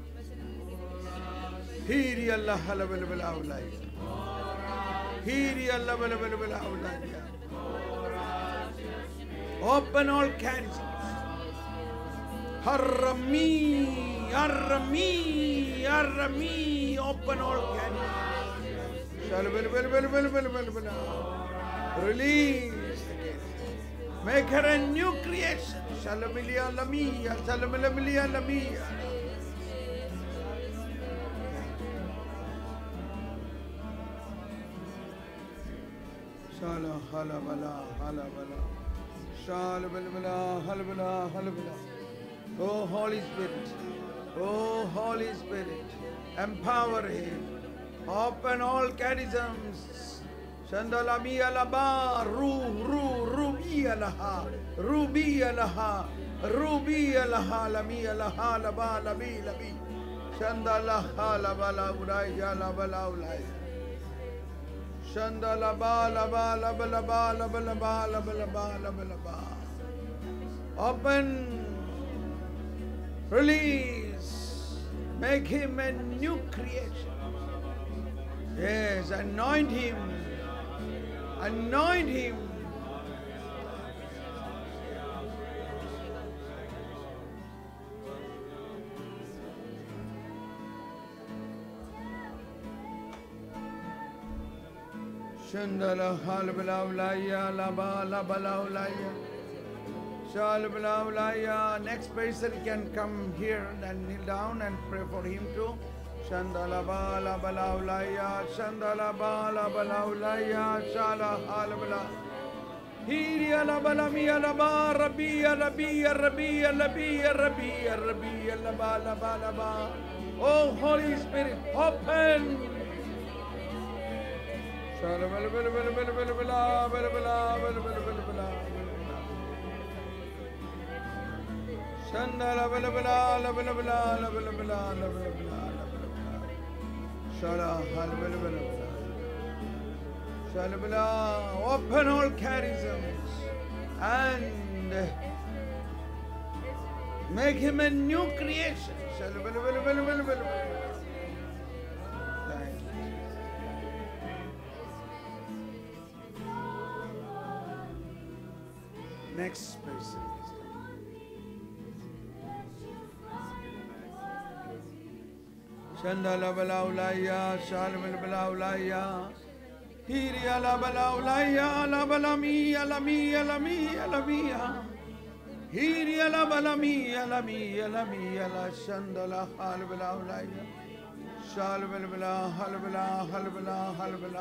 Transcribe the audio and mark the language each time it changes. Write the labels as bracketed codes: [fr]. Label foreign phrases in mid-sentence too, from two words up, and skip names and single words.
[en] Hiri Allah hala bala bala awlay. Hiri Allah bala bala bala awlay. Open all charisms. Harami, Harami, Harami. Open all charisms. Shala bala bala bala bala bala bala bala. Release. Make her a new creation. Shalamilia lamia, Shalamilia lamia. Shala halabala, halabala. Shalabala, halabala, halabala. Oh Holy Spirit, oh Holy Spirit, empower him. Open all charisms. Shandala mi alaba, rubi alaha, rubi alaha, rubi alaha, lami alaha, laba, labi. Shandala halabala uraya, labala ulaya. Shandala ba, laba, laba. Open, release, make him a new creation. Yes, anoint him. Anoint him. Shandala halbala ulaya, laba ulaya. Shalbala ulaya. Next person can come here and kneel down and pray for him too. Shandala bala ulaya, shandala bala ulaya, shala halbala. Hiya la bala mi la ba, rabbi la ba. Oh Holy Spirit, open. Shala bala. Shandala bala. Shalabala, open all charisms and make him a new creation. Shalabala. Thank you. Next person. Shandala bala ulaya, shalabala bala ulaya. Hiri ala bala ulaya, ala bala mi. Hiri ala bala mi, ala shandala halbala ulaya. Shalbala, halbala.